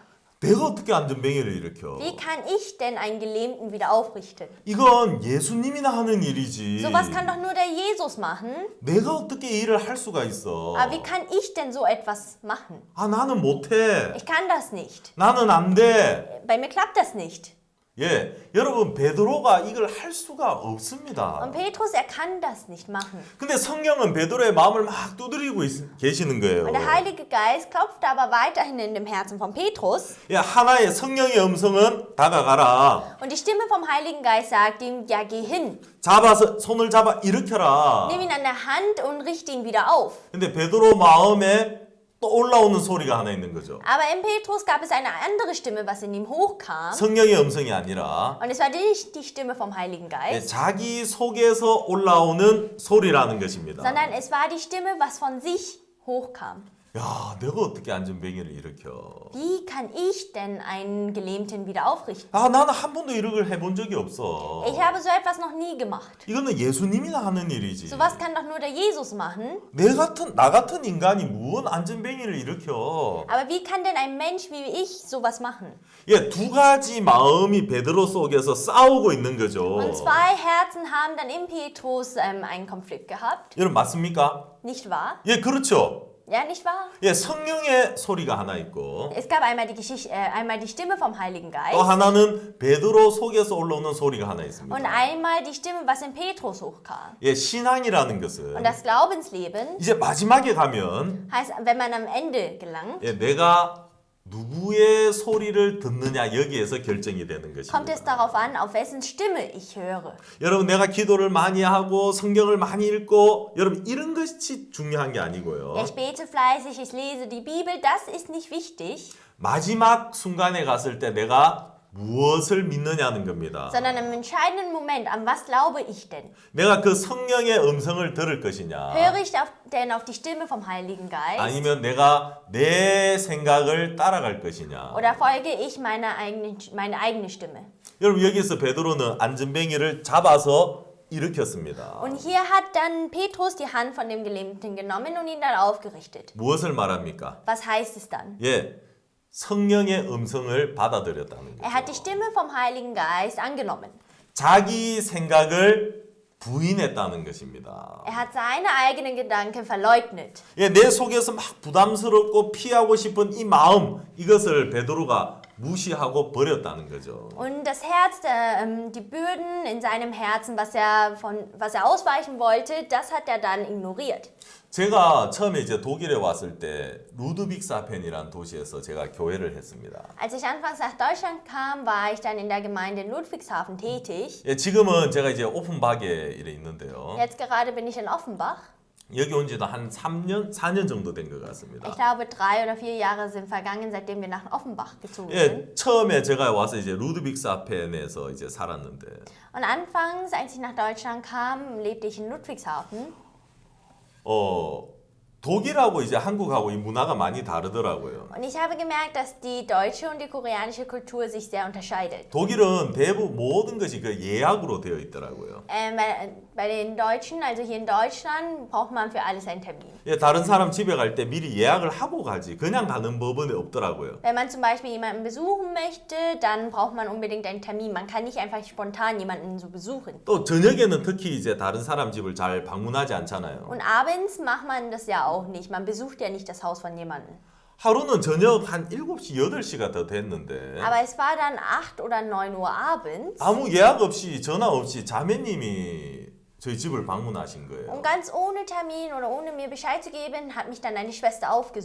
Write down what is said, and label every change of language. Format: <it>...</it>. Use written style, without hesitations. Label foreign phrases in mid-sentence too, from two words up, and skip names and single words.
<ko>내가 어떻게 안전뱅이를 일으켜?</ko> <de>Wie kann ich denn einen Gelähmten wieder aufrichten?</de> <ko>이건 예수님이나 하는 일이지.</ko> <de>Sowas kann doch nur der Jesus machen.</de> <ko>내가 어떻게 이 일을 할 수가 있어?</ko> <de>Aber wie kann ich denn so etwas machen?</de> <ko>아, 나는 못해.</ko> <de>Ich kann das nicht.</de> <ko>나는 안 돼.</ko> <de>Bei mir klappt das nicht.</de> <ko>예, 여러분 베드로가 이걸 할 수가 없습니다.</ko> <de>Und Petrus, er kann das nicht machen.</de> <ko>근데 성령은 베드로의 마음을 막 두드리고 계시는 거예요.</ko> <de>Und der Heilige Geist klopfte aber weiterhin in dem Herzen von Petrus.</de> <ko>예, 하나의 성령의 음성은 다가가라.</ko> <de>Und die Stimme vom Heiligen Geist sagt ihm, ja, geh hin.</de> <ko>잡아서 손을 잡아 일으켜라.</ko> <de>Nimm ihn an der Hand und richte ihn wieder auf.</de> <ko>근데 베드로 마음에 또 올라오는 소리가 하나 있는 거죠.</ko> <de>Aber in Petrus gab es eine andere Stimme, was in ihm hochkam.</de> <ko>성령의 음성이 아니라</ko> <de>Und es war nicht die Stimme vom Heiligen</de> <ko>예,</ko> <de>Geist,</de> <ko>자기 속에서 올라오는 소리라는 것입니다.</ko> <de>sondern es war die Stimme, was von sich hochkam.</de> <ko>야, 내가 어떻게 안전뱅이를 일으켜?</ko> <de>Wie kann ich denn einen Gelähmten wieder aufrichten?</de> <ko>아, 나는 한 번도 이런 해본 적이 없어.</ko> <de>Ich habe so etwas noch nie gemacht.</de> <ko>이거는 예수님이나 하는 일이지.</ko> <de>Sowas kann doch nur der Jesus machen.</de> <ko>나 같은 인간이 무슨 안전뱅이를 일으켜?</ko> <de>Aber wie kann denn ein Mensch wie ich sowas machen?</de> <ko>예, 두 가지 마음이 베드로 속에서 싸우고 있는 거죠.</ko> <de>Und zwei Herzen haben dann in Petrus einen Konflikt gehabt.</de> <ko>여러분 맞습니까?</ko> <de>Nicht wahr?</de> <ko>예, 그렇죠.</ko> <de>Ja, nicht wahr?</de> <ko>예, 성령의 소리가 하나 있고</ko> <de>Es gab einmal einmal die Stimme vom Heiligen</de> <ko>또</ko> <de>Geist</de> <ko>하나는 베드로 속에서 올라오는 소리가 하나 있습니다.</ko> <de>und einmal die Stimme, was in Petrus hochkam.</de> <ko>예, 신앙이라는</ko> <de>Und</de> <ko>것은</ko> <de>das Glaubensleben</de> <ko>이제 마지막에 가면</ko> <de>heißt, wenn man am Ende gelangt,</de> <ko>예, 내가 누구의 소리를 듣느냐 여기에서 결정이 되는</ko> <de>kommt es</de> <ko>것입니다.</ko> <de>darauf an, auf wessen Stimme ich höre.</de> <ko>여러분 내가 기도를 많이 하고 성경을 많이 읽고 여러분 이런 것이 중요한 게 아니고요.</ko> <de>Ja, ich bete fleißig, ich lese die Bibel, das ist nicht wichtig.</de> <ko>마지막 순간에 갔을 때 내가 무엇을 믿느냐는 겁니다.</ko> <de>sondern im entscheidenden Moment, an was glaube ich denn?</de> <ko>내가 그 성령의 음성을 들을 것이냐,</ko> <de>Höre ich denn auf die Stimme vom Heiligen Geist?</de> <ko>아니면 내가 내 생각을 따라갈 것이냐.</ko> <de>Oder folge ich meine eigene Stimme?</de> <ko>여러분, 여기서 베드로는 안전뱅이를 잡아서 일으켰습니다.</ko> <de>Und hier hat dann Petrus die Hand von dem Gelähmten genommen und ihn dann aufgerichtet.</de> <ko>무엇을 말합니까?</ko> <de>Was heißt es dann?</de> <ko>예, 성령의 음성을 받아들였다는</ko> <de>Er hat die</de> <ko>거죠.</ko> <de>Stimme vom Heiligen Geist angenommen.</de> <ko>자기 생각을 부인했다는 것입니다.</ko> <de>Er hat seine eigenen Gedanken verleugnet.</de> <ko>예, 내 속에서 막 부담스럽고 피하고 싶은 이 마음, 이것을 베드로가 무시하고 버렸다는 거죠.</ko> <de>Und das Herz, die Bürden in seinem Herzen, was er ausweichen wollte, das hat er dann ignoriert.</de> <ko>제가 처음에 이제 독일에 왔을 때 루드빅사펜이라는 도시에서 제가 교회를 했습니다.</ko> <de>Als ich anfangs nach Deutschland kam, war ich dann in der Gemeinde in Ludwigshafen tätig.</de> <ko>예, 지금은 제가 이제 오픈박에 이래 있는데요.</ko> <de>Jetzt gerade bin ich in Offenbach.</de> <ko>여기 온 지도 한 4년 정도 된 것 같습니다.</ko> <de>Ich glaube, 3 oder 4 Jahre sind vergangen, seitdem wir nach Offenbach gezogen sind.</de> <ko>예, 처음에 제가 와서 이제 루드빅사펜에서 이제 살았는데,</ko> <de>Und anfangs, als ich nach Deutschland kam, lebte ich in Ludwigshafen.</de> <ko>독일하고 이제 한국하고 이 문화가 많이 다르더라고요.</ko> <de>Und ich habe gemerkt, dass die deutsche und die koreanische Kultur sich sehr unterscheidet.</de> <ko>독일은 대부분 모든 것이 그 예약으로 되어 있더라고요.</ko> <de>Bei den Deutschen, also hier in Deutschland, braucht man für alles einen Termin.</de> <ko>예, 다른 사람 집에 갈 때 미리 예약을 하고 가지 그냥 가는 법은 없더라고요.</ko> <de>Wenn man zum Beispiel jemanden besuchen möchte, dann braucht man unbedingt einen Termin. Man kann nicht einfach spontan jemanden so besuchen.</de> <ko>또 저녁에는 특히 이제 다른 사람 집을 잘 방문하지 않잖아요.</ko> <de>Und abends macht man das ja auch nicht. Man besucht ja nicht das Haus von jemandem.</de> <ko>하루는 저녁 한 7시, 8시가 더 됐는데</ko> <de>Aber es war dann 8 oder 9 Uhr abends.</de> <ko>아무 예약 없이 전화 없이 자매님이 저희 집을 방문하신 거예요.</ko> <de>Und ganz ohne Termin oder ohne mir Bescheid zu geben, hat mich dann eine Schwester aufgesucht.</de>